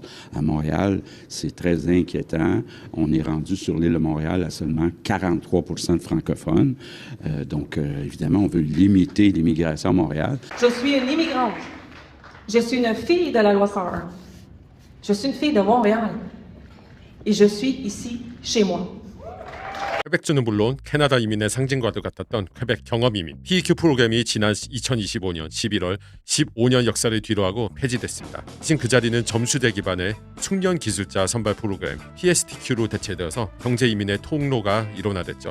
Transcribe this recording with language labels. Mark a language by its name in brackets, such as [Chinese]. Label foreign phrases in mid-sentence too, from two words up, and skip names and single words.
[French] À Montréal, c'est très inquiétant. On est rendu sur l'île de Montréal à seulement 43% de francophones. Donc, évidemment, on veut limiter l'immigration à Montréal. Je suis une immigrante. Je suis une fille de la loi 101. Je suis une fille de Montréal. Et je suis ici, chez moi. [Korean] 퀘벡주는 물론 캐나다 이민의 상징과도 같았던 퀘벡 경험 이민 PEQ 프로그램이 지난 2025년 11월 15년 역사를 뒤로하고 폐지됐습니다. 대신 그 자리는 점수제 기반의 숙련 기술자 선발 프로그램 PSTQ로 대체되어서 경제 이민의 통로가 일원화됐죠.